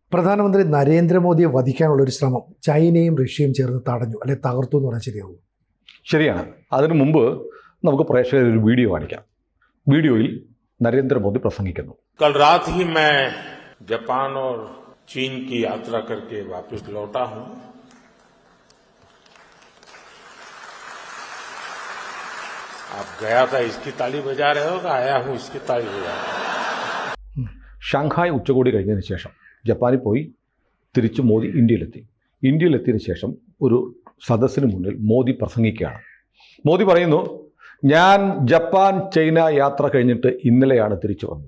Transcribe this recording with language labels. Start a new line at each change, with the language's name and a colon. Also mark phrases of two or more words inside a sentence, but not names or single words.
Malayalam: പ്രധാനമന്ത്രി നരേന്ദ്രമോദിയെ വധിക്കാനുള്ള ഒരു ശ്രമം ചൈനയും റഷ്യയും ചേർന്ന് തടഞ്ഞു, അല്ലെ തകർത്തു എന്ന് പറഞ്ഞാൽ ശരിയാവും? ശരിയാണ്. അതിനു മുമ്പ് നമുക്ക് പ്രേക്ഷകർ ഒരു വീഡിയോ കാണിക്കാം. വീഡിയോയിൽ നരേന്ദ്രമോദി പ്രസംഗിക്കുന്നു.
Hindi: कल रात ही मैं जापान और चीन की यात्रा करके वापस लौटा हूं। आप गया था इसकी ताली बजा रहे हो, आया हूं इसकी ताली बजा रहे हो।
Malayalam: ഷാങ്ഹായ് ഉച്ചകോടി കഴിഞ്ഞതിന് ശേഷം ജപ്പാനിൽ പോയി തിരിച്ച് മോദി ഇന്ത്യയിലെത്തിയതിനു ശേഷം ഒരു സദസ്സിന് മുന്നിൽ മോദി പ്രസംഗിക്കുകയാണ്. മോദി പറയുന്നു, ഞാൻ ജപ്പാൻ ചൈന യാത്ര കഴിഞ്ഞിട്ട് ഇന്നലെയാണ് തിരിച്ചു വന്നത്.